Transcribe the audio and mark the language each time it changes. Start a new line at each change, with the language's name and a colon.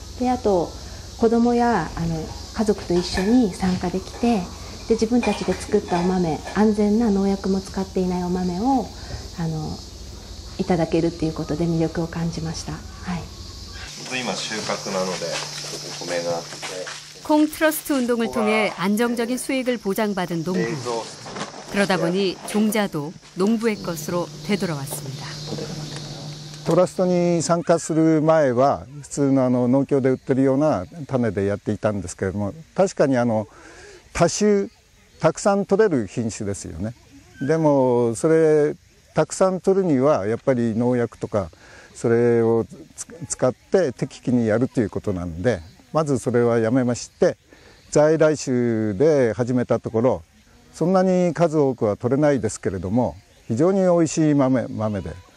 Japanese: であと子供や家族と一緒に参加できて、で自分たちで作ったお豆、安全な農薬も使っていないお豆をいただけるっていうことで魅力を感じました。はい。今収穫なのでお米があって。
Korean: 콩 트러스트 운동을 통해 안정적인 수익을 보장받은 농부. 그러다 보니 종자도 농부의 것으로 되돌아왔습니다.
Japanese: トラストに参加する前は普通の農協で売ってるような種でやっていたんですけれども、確かに多種たくさん取れる品種ですよね。でもそれたくさん取るにはやっぱり農薬とかそれを使って適期にやるということなんで、まずそれはやめまして在来種で始めたところ、そんなに数多くは取れないですけれども非常に美味しい豆で。